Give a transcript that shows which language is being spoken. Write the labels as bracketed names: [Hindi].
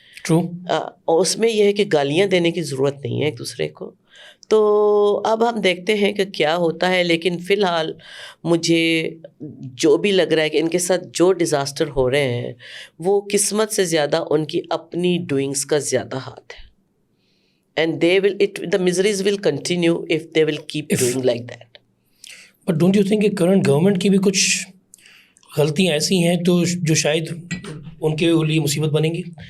[Urdu] اور اس میں یہ ہے کہ گالیاں دینے کی ضرورت نہیں ہے ایک دوسرے کو. تو اب ہم دیکھتے ہیں کہ کیا ہوتا ہے, لیکن فی الحال مجھے جو بھی لگ رہا ہے کہ ان کے ساتھ جو ڈیزاسٹر ہو رہے ہیں وہ قسمت سے زیادہ ان کی اپنی ڈوئنگس کا زیادہ ہاتھ ہے. [English] And they will the miseries will continue if they will keep doing like that. But don't you think [Urdu] کہ کرنٹ گورنمنٹ کی بھی کچھ غلطیاں ایسی ہیں تو جو شاید ان کے لیے مصیبت بنیں گی؟